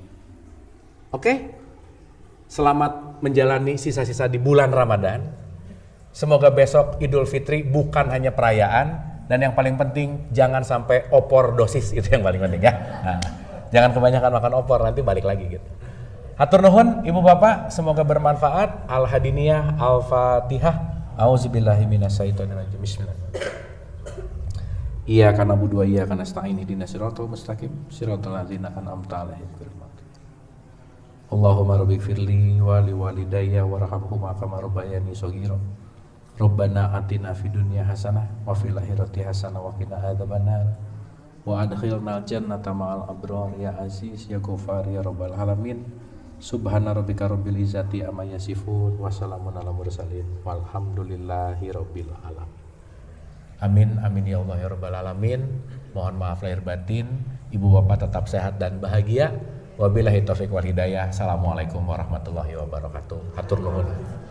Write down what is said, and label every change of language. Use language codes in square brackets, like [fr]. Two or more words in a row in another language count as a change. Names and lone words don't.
[id] Oke? Selamat menjalani sisa-sisa di bulan Ramadan. Semoga besok Idul Fitri bukan hanya perayaan, dan yang paling penting jangan sampai opor dosis, itu yang paling penting ya. Nah, jangan kebanyakan makan opor, nanti balik lagi gitu. [su] Hatur nuhun [id] Ibu Bapak, semoga bermanfaat. Al-Hadiniyah, Al-Fatihah. [ar] أعوذ بالله من الشيطان الرجيم. بسم الله الرحمن الرحيم. إياك نعبد وإياك نستعين اهدنا الصراط المستقيم صراط الذين أنعمت عليهم غير المغضوب. اللهم رب اغفر لي ولوالدي وارحمهما كما ربياني صغيرا. ربنا آتنا في الدنيا حسنة وفي الآخرة حسنة وقنا عذاب النار وأدخلنا الجنة مع الأبرار يا عزيز يا غفار يا رب العالمين. سبحان ربك رب العزة عما يصفون وسلام على المرسلين والحمد لله رب العالمين. آمين آمين يا الله يا رب العالمين. [id] Mohon maaf lahir batin. Ibu Bapak tetap sehat dan bahagia. [ar] وبالله التوفيق والهداية. السلام عليكم ورحمة الله وبركاته. [su] Hatur nuhun.